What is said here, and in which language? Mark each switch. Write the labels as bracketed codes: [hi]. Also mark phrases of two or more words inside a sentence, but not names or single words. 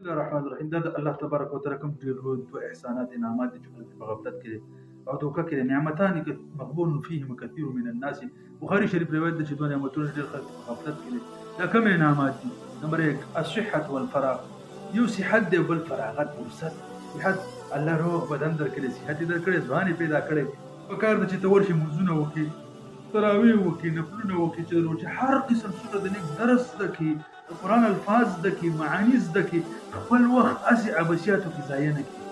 [ar] الله الرحمن الرحیم [ps] دا د الله تبارک وتعالى کوم ډېر لوی دوه احسانات انعامات دي چې خلک په غفلت کې دي او دوکه کې دي. [ar] نعمتان مغبون فيهما كثير من الناس. [ps] بخاري شریف روایت ده چې دوه نعمتونه ډېر خلک په غفلت کې دي. دا کوم انعامات دي؟ نمبر 1 [ar] الصحة والفراغ. [ps] یو صحت دی بل فراغت فرصت. صحت الله روغ بدن درکړي، صحت یې درکړي، ځوان یې پیدا کړی. پکار ده چې ته ورشې مونځونه وکړې، تراویح وکړي، نفلونه وکړي، چې هر قسم سوره د نیک درس زده کړي، د قرآن الفاظ زده کړي، معاني زده کړي، خپل وخت هسې عبثیاتو کې ضایع نه کړي.